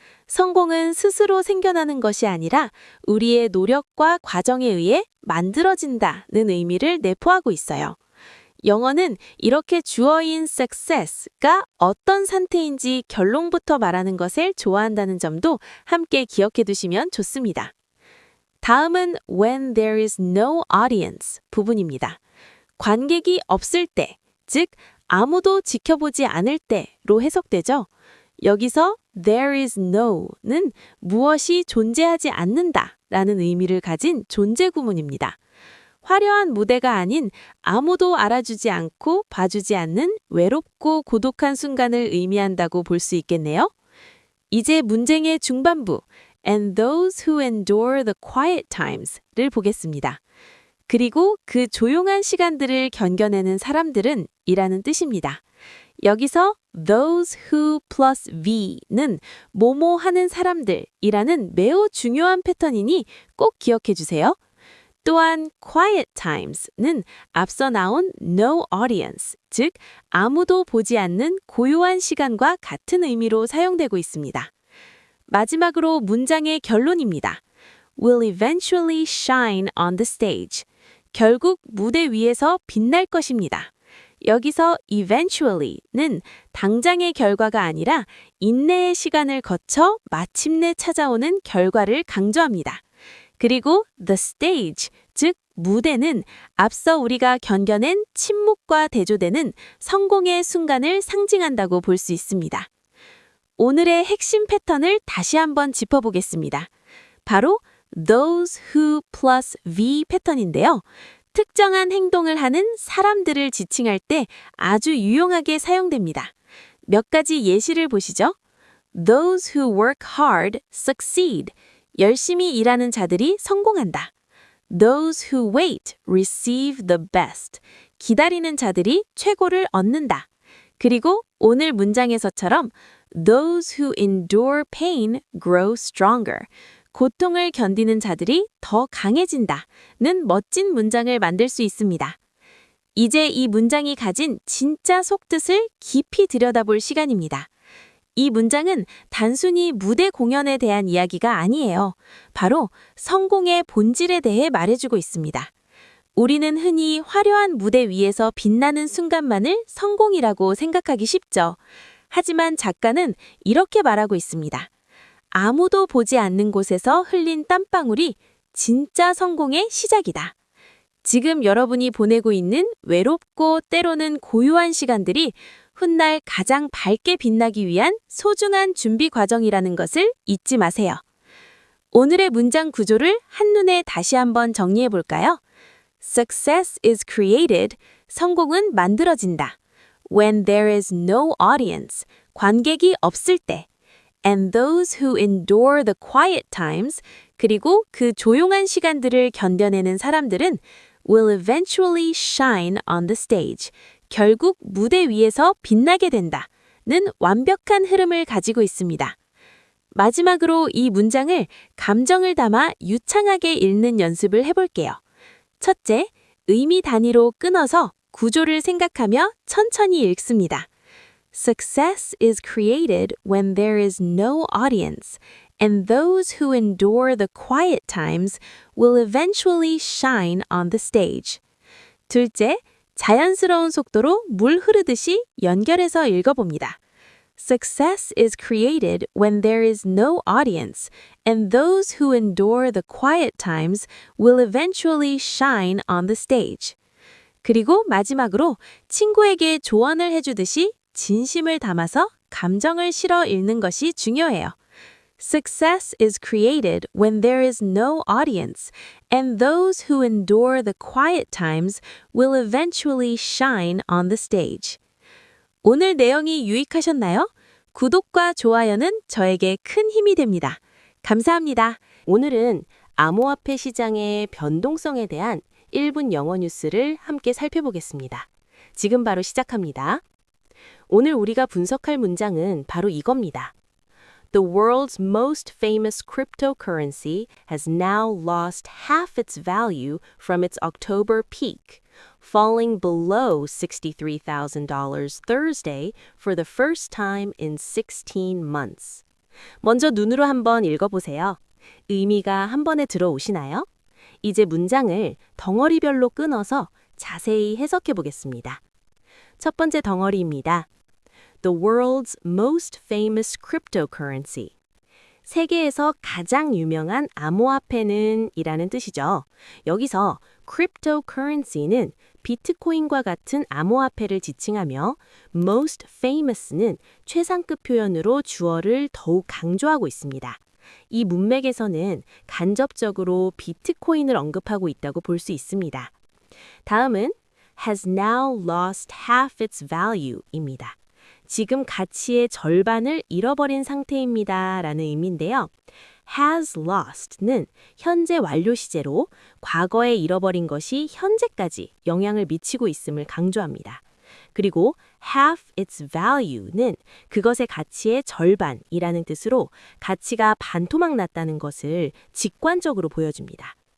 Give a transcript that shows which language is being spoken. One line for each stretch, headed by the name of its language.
Korean: 성공은 스스로 생겨나는 것이 아니라 우리의 노력과 과정에 의해 만들어진다는 의미를 내포하고 있어요. 영어는 이렇게 주어인 success가 어떤 상태인지 결론부터 말하는 것을 좋아한다는 점도 함께 기억해 두시면 좋습니다. 다음은
English: when there is no audience
Korean: 부분입니다. 관객이 없을 때, 즉 아무도 지켜보지 않을 때로 해석되죠. 여기서
English: there is no
Korean: 는 무엇이 존재하지 않는다 라는 의미를 가진 존재 구문입니다. 화려한 무대가 아닌 아무도 알아주지 않고 봐주지 않는 외롭고 고독한 순간을 의미한다고 볼 수 있겠네요. 이제 문장의 중반부
English: and those who endure the quiet times를
Korean: 보겠습니다. 그리고 그 조용한 시간들을 견뎌내는 사람들은 이라는 뜻입니다. 여기서
English: those who plus v
Korean: 는 뭐뭐 하는 사람들이라는 매우 중요한 패턴이니 꼭 기억해 주세요. 또한 quiet times는 앞서 나온 no audience, 즉 아무도 보지 않는 고요한 시간과 같은 의미로 사용되고 있습니다. 마지막으로 문장의 결론입니다.
English: will eventually shine on the stage.
Korean: 결국 무대 위에서 빛날 것입니다. 여기서 eventually는 당장의 결과가 아니라 인내의 시간을 거쳐 마침내 찾아오는 결과를 강조합니다. 그리고 the stage, 즉 무대는 앞서 우리가 견뎌낸 침묵과 대조되는 성공의 순간을 상징한다고 볼 수 있습니다. 오늘의 핵심 패턴을 다시 한번 짚어보겠습니다. 바로
English: those who plus V
Korean: 패턴인데요. 특정한 행동을 하는 사람들을 지칭할 때 아주 유용하게 사용됩니다. 몇 가지 예시를 보시죠.
English: Those who work hard succeed.
Korean: 열심히 일하는 자들이 성공한다.
English: Those who wait receive the best.
Korean: 기다리는 자들이 최고를 얻는다. 그리고 오늘 문장에서처럼
English: Those who endure pain grow stronger.
Korean: 고통을 견디는 자들이 더 강해진다는 멋진 문장을 만들 수 있습니다. 이제 이 문장이 가진 진짜 속뜻을 깊이 들여다볼 시간입니다. 이 문장은 단순히 무대 공연에 대한 이야기가 아니에요. 바로 성공의 본질에 대해 말해주고 있습니다. 우리는 흔히 화려한 무대 위에서 빛나는 순간만을 성공이라고 생각하기 쉽죠. 하지만 작가는 이렇게 말하고 있습니다. 아무도 보지 않는 곳에서 흘린 땀방울이 진짜 성공의 시작이다. 지금 여러분이 보내고 있는 외롭고 때로는 고요한 시간들이 훗날 가장 밝게 빛나기 위한 소중한 준비 과정이라는 것을 잊지 마세요. 오늘의 문장 구조를 한눈에 다시 한번 정리해 볼까요?
English: Success is created.
Korean: 성공은 만들어진다.
English: When there is no audience.
Korean: 관객이 없을 때.
English: And those who endure the quiet times,
Korean: 그리고 그 조용한 시간들을 견뎌내는 사람들은
English: will eventually shine on the stage.
Korean: 결국 무대 위에서 빛나게 된다는 완벽한 흐름을 가지고 있습니다. 마지막으로 이 문장을 감정을 담아 유창하게 읽는 연습을 해볼게요. 첫째, 의미 단위로 끊어서 구조를 생각하며 천천히 읽습니다.
English: Success is created when there is no audience, and those who endure the quiet times will eventually shine on the stage.
Korean: 둘째, 자연스러운 속도로 물 흐르듯이 연결해서 읽어봅니다.
English: Success is created when there is no audience, and those who endure the quiet times will eventually shine on the stage.
Korean: 그리고 마지막으로 친구에게 조언을 해주듯이 진심을 담아서 감정을 실어 읽는 것이 중요해요.
English: Success is created when there is no audience, and those who endure the quiet times will eventually shine on the stage.
Korean: 오늘 내용이 유익하셨나요? 구독과 좋아요는 저에게 큰 힘이 됩니다. 감사합니다. 오늘은 암호화폐 시장의 변동성에 대한 1분 영어 뉴스를 함께 살펴보겠습니다. 지금 바로 시작합니다. 오늘 우리가 분석할 문장은 바로 이겁니다.
English: The world's most famous cryptocurrency has now lost half its value from its October peak, falling below $63,000 Thursday for the first time in 16 months.
Korean: 먼저 눈으로 한번 읽어보세요. 의미가 한 번에 들어오시나요? 이제 문장을 덩어리별로 끊어서 자세히 해석해 보겠습니다. 첫 번째 덩어리입니다.
English: The world's most famous cryptocurrency.
Korean: 세계에서 가장 유명한 암호화폐는 이라는 뜻이죠. 여기서 cryptocurrency는 비트코인과 같은 암호화폐를 지칭하며 most famous는 최상급 표현으로 주어를 더욱 강조하고 있습니다. 이 문맥에서는 간접적으로 비트코인을 언급하고 있다고 볼 수 있습니다. 다음은
English: has now lost half its value입니다.
Korean: 지금 가치의 절반을 잃어버린 상태입니다 라는 의미인데요. has lost는 현재 완료 시제로 과거에 잃어버린 것이 현재까지 영향을 미치고 있음을 강조합니다. 그리고
English: half its value
Korean: 는 그것의 가치의 절반이라는 뜻으로 가치가 반토막 났다는 것을 직관적으로 보여줍니다.